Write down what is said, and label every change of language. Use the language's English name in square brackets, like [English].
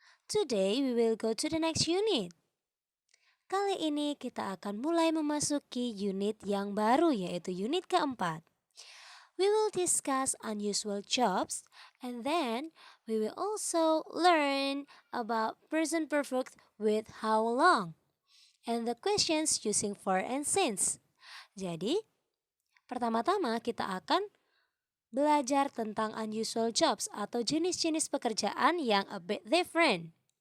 [English] Today we will go to the next unit. [Indonesian] Kali ini kita akan mulai memasuki unit yang baru yaitu unit keempat. [English] We will discuss unusual jobs and then we will also learn about present perfect with how long and the questions using for and since. [Indonesian] Jadi, pertama-tama kita akan belajar tentang unusual jobs atau jenis-jenis pekerjaan yang [English] a bit different.